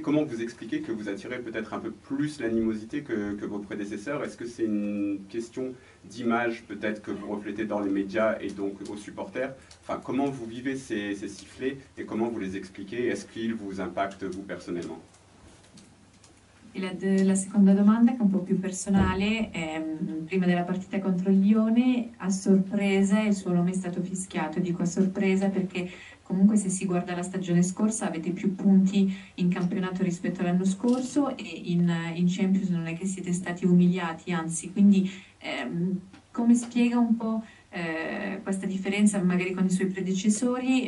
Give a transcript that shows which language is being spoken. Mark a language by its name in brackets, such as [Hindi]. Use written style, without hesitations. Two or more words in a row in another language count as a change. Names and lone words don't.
[French] Comment vous expliquez que vous attirez peut-être un peu plus l'animosité que vos prédécesseurs? Est-ce que c'est une question d'image peut-être que vous reflétez dans les médias et donc aux supporters? Enfin, comment vous vivez ces sifflets et comment vous les expliquez? Est-ce qu'ils vous impactent vous personnellement? [Italian] La seconda domanda, che è un po' più personale, prima della partita contro il Lione, a sorpresa il suo nome è stato fischiato. Dico a sorpresa perché comunque se si guarda la stagione scorsa avete più punti in campionato rispetto all'anno scorso e in Champions non è che siete stati umiliati, anzi, quindi come spiega un po' questa differenza magari con i suoi predecessori?